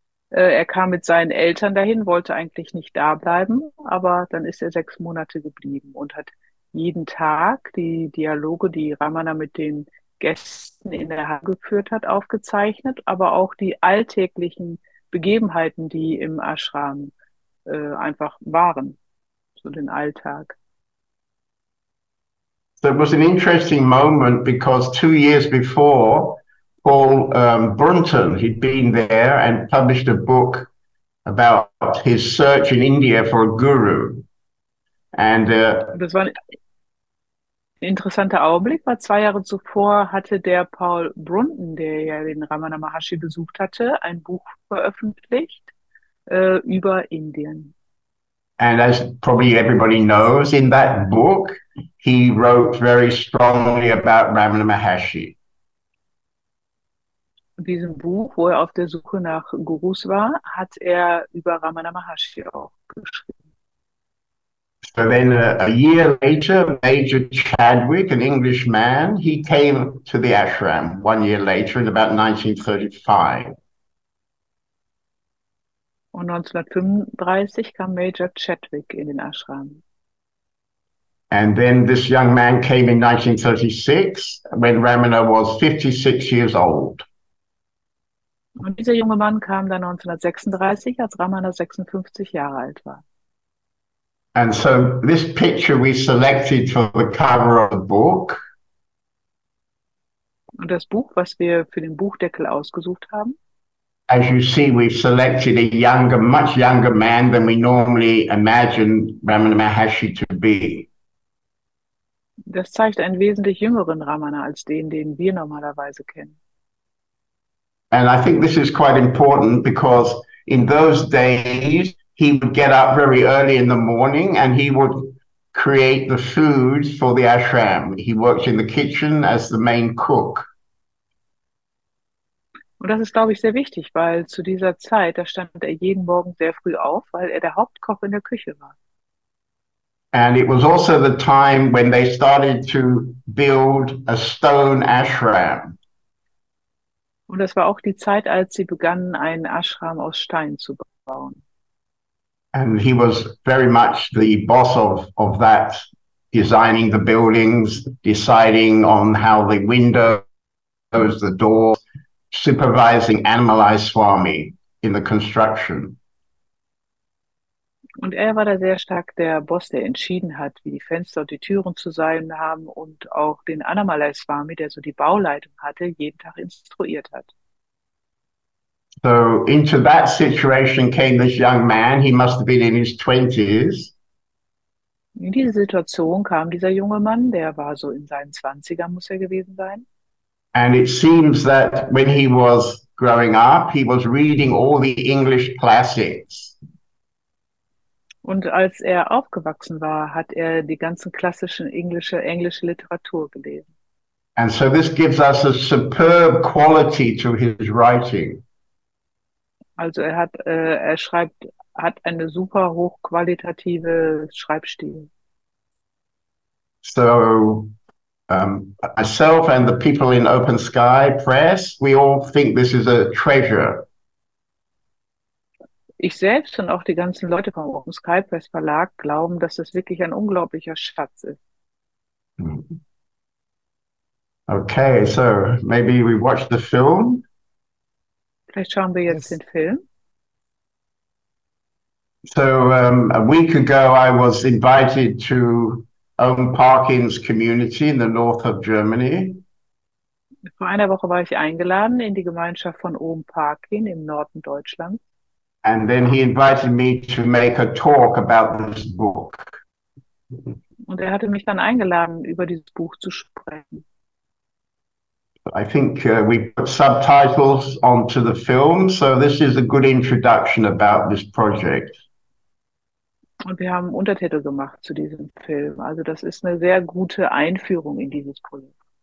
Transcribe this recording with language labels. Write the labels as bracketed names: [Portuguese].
[German] Er kam mit seinen Eltern dahin, wollte eigentlich nicht da bleiben, aber dann ist er 6 Monate geblieben und hat jeden Tag die Dialoge, die Ramana mit den Gästen in der Halle geführt hat, aufgezeichnet, aber auch die alltäglichen Begebenheiten, die im Ashram einfach waren, so den Alltag. [English] So it was an interesting moment because 2 years before, Paul Brunton, he'd been there and published a book about his search in India for a guru. And [German] Und das war ein interessanter Augenblick, weil 2 Jahre zuvor hatte der Paul Brunton, der ja den Ramana Maharshi besucht hatte, ein Buch veröffentlicht über Indien. [English] and as probably everybody knows, in that book, he wrote very strongly about Ramana Maharshi. [German] In diesem Buch, wo er auf der Suche nach Gurus war, hat er über Ramana Maharshi auch geschrieben. [English] So then a year later, Major Chadwick, an Englishman, he came to the ashram 1 year later in about 1935. [German] Und 1935 kam Major Chadwick in den Ashram. [English] And then this young man came in 1936 when Ramana was 56 years old. [German] Und dieser junge Mann kam dann 1936, als Ramana 56 Jahre alt war. [English] And so this picture we selected for the cover of the book. [German] Und das Buch, was wir für den Buchdeckel ausgesucht haben, [English] As you see, we've selected a younger, much younger man than we normally imagine Ramana Maharshi to be. [German] das zeigt einen wesentlich jüngeren Ramana als den wir normalerweise kennen. [English] And I think this is quite important because in those days, he would get up very early in the morning and he would create the food for the ashram. He worked in the kitchen as the main cook. [German] Und das ist, glaube ich, sehr wichtig, weil zu dieser Zeit, da stand er jeden Morgen sehr früh auf, weil er der Hauptkoch in der Küche war. [English] And it was also the time when they started to build a stone ashram. [German] Und das war auch die Zeit, als sie begannen, einen Ashram aus Stein zu bauen. [English] And he was very much the boss of that, designing the buildings, deciding on how the windows, the doors, supervising Animalai Swami in the construction. [German] Und er war da sehr stark der Boss, der entschieden hat, wie die Fenster und die Türen zu sein haben und auch den Annamalai Swami, der so die Bauleitung hatte, jeden Tag instruiert hat. [English] So into that situation came this young man. He must have been in his 20s. [German] In diese Situation kam dieser junge Mann, der war so in seinen 20ern, muss er gewesen sein. [English] And it seems that when he was growing up, he was reading all the English classics. [German] Und als er aufgewachsen war, hat er die ganzen klassischen englische Literatur gelesen. [English] And so this gives us a superb quality to his writing. [German] Also er schreibt, hat eine super hochqualitative Schreibstil. [English] So myself and the people in Open Sky Press, we all think this is a treasure. [German] Ich selbst und auch die ganzen Leute vom Open Sky Press Verlag glauben, dass das wirklich ein unglaublicher Schatz ist. [English] Okay, so maybe we watch the film. [German] Vielleicht schauen wir jetzt den Film. [English] So a week ago, I was invited to Owen Parkin's community in the north of Germany. [German] Vor einer Woche war ich eingeladen in die Gemeinschaft von Aham Parkin im Norden Deutschlands. [English] And then he invited me to make a talk about this book. [German] Und er hatte mich dann eingeladen, über dieses Buch zu sprechen. [English] I think we put subtitles onto the film, so this is a good introduction about this project. [German] Und wir haben Untertitel gemacht zu diesem Film. Also das ist eine sehr gute Einführung in dieses Projekt.